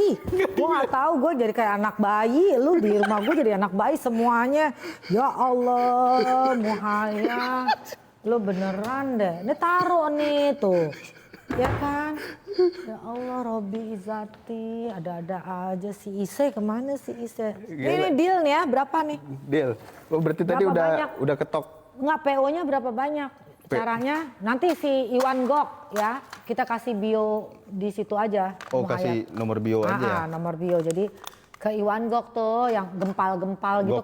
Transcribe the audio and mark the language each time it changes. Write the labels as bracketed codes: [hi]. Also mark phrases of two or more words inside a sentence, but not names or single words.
[id] Gue nggak tahu, gue jadi kayak anak bayi. Lu di rumah gue jadi anak bayi semuanya. [ar] Ya Allah, [id] Muhaya, lu beneran deh. Ini taruh nih tuh, ya kan? [ar] Ya Allah, [id] Robi Izati, ada-ada aja si Ise, kemana si Ise? Ini deal nih ya, berapa nih? Deal. Oh, berarti tadi Berapa banyak? udah ketok. Nggak, PO-nya berapa banyak? Caranya nanti si Iwan Gok ya, kita kasih bio di situ aja. Oh, Muhayat. kasih nomor bio aja. Nomor bio. Jadi ke Iwan Gok tuh yang gempal-gempal gitu